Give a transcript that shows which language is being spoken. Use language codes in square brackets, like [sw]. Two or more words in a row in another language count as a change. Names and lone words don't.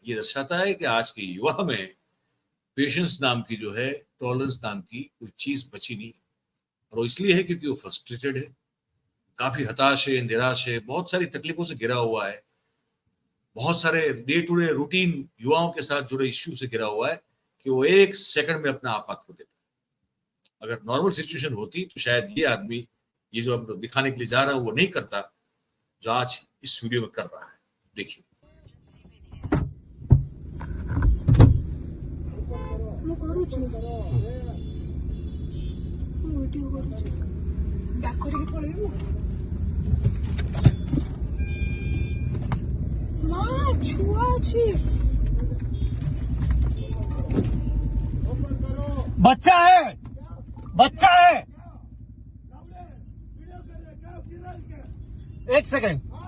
[hi] ये दर्शाता है कि आज के युवा में पेशेंस नाम की जो है, टॉलरेंस नाम की कोई चीज बची नहीं, और वो इसलिए है क्योंकि वो फ्रस्ट्रेटेड है, काफी हताश है, निराश है, बहुत सारी तकलीफों से घिरा हुआ है, बहुत सारे [en] day to day routine [hi] युवाओं के साथ जुड़े इश्यू से घिरा हुआ है कि वो एक सेकंड में अपना आपा खो देता है। अगर [en] normal situation [hi] होती तो शायद ये आदमी ये जो अब दिखाने के लिए जा रहा है वो नहीं करता जो आज इस वीडियो में कर रहा है। देखिए। [or] ମୁଁ କରୁଛି ମୁଁ ଭିଡିଓ କରୁଛି ବ୍ୟାକ୍ କରିକି ପଳେଇବି ମୁଁ ମା ଛୁଆ ଅଛି [hi] बच्चा है, बच्चा है। एक सेकंड।